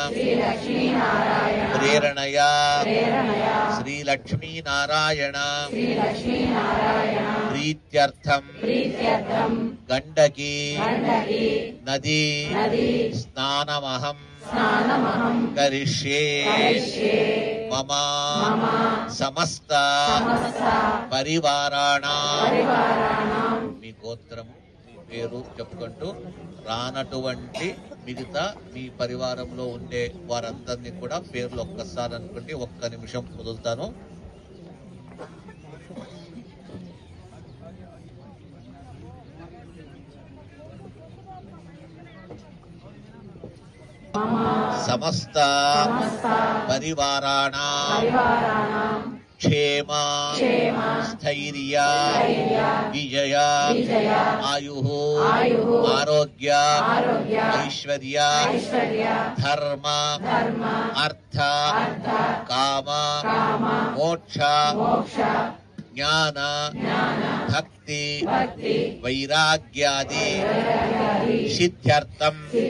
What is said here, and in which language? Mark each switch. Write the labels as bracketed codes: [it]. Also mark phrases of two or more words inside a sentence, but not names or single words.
[sa] प्रेरणया श्री लक्ष्मी नारायण प्रीत्यर्थम गंडकी नदी स्नानमहं करिष्ये मम समस्त [te] परिवाराणां మీ గోత్రము మీ పేరు చెప్పుకుంటూ రానటువంటి మిగతా మీ పరివారంలో ఉండే వారందరినీ కూడా పేర్లు ఒక్కసారి అనుకుంటే ఒక్క నిమిషం వదులుతాను. [sa] సమస్త పరివారాణాం क्षेम स्थैर्य विजय आयु आरोग्य ऐश्वर्य धर्म अर्थ काम मोक्ष ज्ञान भक्ति वैराग्यादि सिद्ध्यर्थम